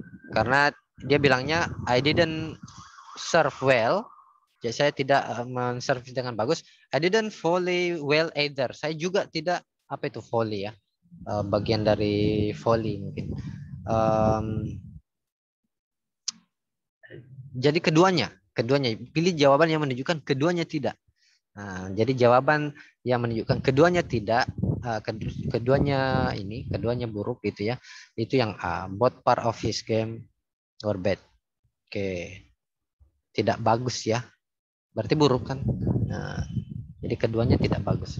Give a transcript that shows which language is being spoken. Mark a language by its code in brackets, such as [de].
[id] Karena dia bilangnya [en] I didn't serve well. [id] Jadi saya tidak menservis dengan bagus. [en] I didn't volley well either. [id] Saya juga tidak apa itu volley ya. Bagian dari volley mungkin. Jadi keduanya pilih jawaban yang menunjukkan keduanya tidak. Nah, jadi jawaban yang menunjukkan keduanya tidak, keduanya buruk gitu ya. Itu yang A. [en] Both part of his game were bad. [id] Oke, tidak bagus ya. Berarti buruk kan? Nah, jadi keduanya tidak bagus.